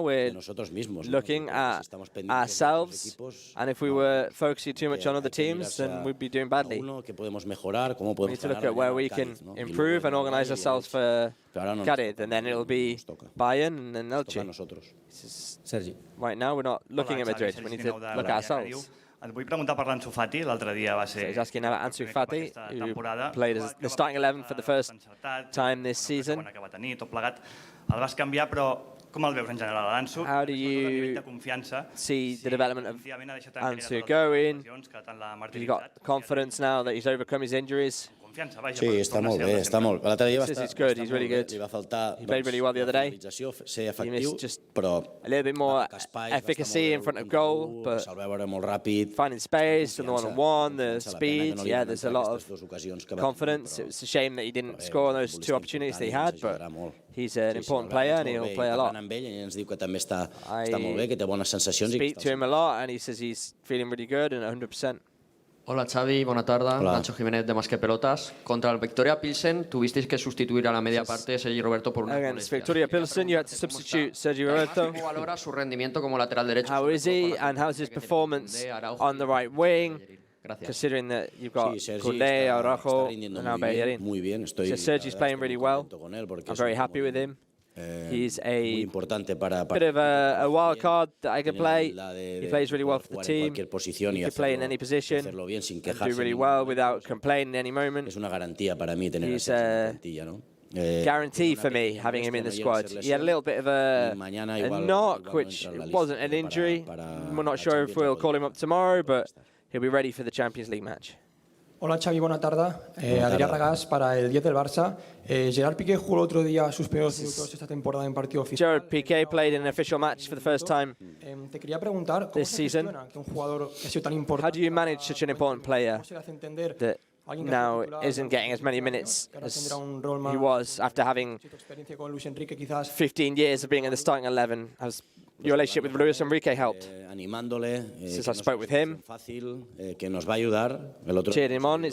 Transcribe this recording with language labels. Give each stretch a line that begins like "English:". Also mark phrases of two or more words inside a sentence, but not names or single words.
English: We're looking at ourselves, and if we were focusing too much on other teams, then we'd be doing badly. We need to look at where we can improve and organize ourselves for Cadiz, and then it'll be Bayern and then Elche. Right now, we're not looking at Madrid. We need to look at ourselves.
Catalan: Et vull preguntar per l'Ansu Fati. L'altre dia va ser...
English: He's asking about Ansu Fati, who played as the starting 11 for the first time this season.
Catalan: Que va tenir, tot plegat. El vas canviar, però com el veus en general, l'Ansu?
English: How do you see the development of Ansu going? He's got confidence now that he's overcome his injuries.
Catalan: Sí, està molt bé, està molt. L'altre dia va estar...
English: He's really good.
Catalan: Li va faltar
English: He played really well the other day. He missed just a little bit more efficacy in front of goal, but finding space, the one-on-one, the speed, yeah, there's a lot of confidence. It's a shame that he didn't score on those two opportunities that he had, but he's an important player and he'll play a lot. I speak to him a lot and he says he's feeling really good and 100%.
Catalan: Hola Xavi, bona tarda. Nacho Jiménez de Más que Pelotas.
Spanish: Contra el Victoria Pilsen tuvisteis que sustituir a la media parte Sergi Roberto por una
English: Against Victoria Pilsen, you had to substitute Sergi Roberto.
Spanish: ¿Cómo valora su rendimiento como lateral derecho?
English: How is he and how's his performance on the right wing? Considering that you've got Koundé, Araujo, and now Bellerin. So Sergi's playing really well. I'm very happy with him. He's a bit of a wild card that I can play. He plays really well for the team. He can play in any position and do really well without complaining in any moment. He's a guarantee for me having him in the squad. He had a little bit of a knock, which wasn't an injury. We're not sure if we'll call him up tomorrow, but he'll be ready for the Champions League match.
Spanish: Hola Xavi, buena tarde. Adrián Ragás para el 10 del Barça. Gerard Piqué jugó el otro día sus primeros minutos esta temporada en partido oficial.
English: Gerard Piqué played in an official match for the first time
Spanish: Te quería preguntar cómo se gestiona que un jugador que ha sido tan importante.
English: How do you manage such an important player that now isn't getting as many minutes as he was after having 15 years of being in the starting 11? Has your relationship with Luis Enrique helped? Since I spoke with him, cheered him on.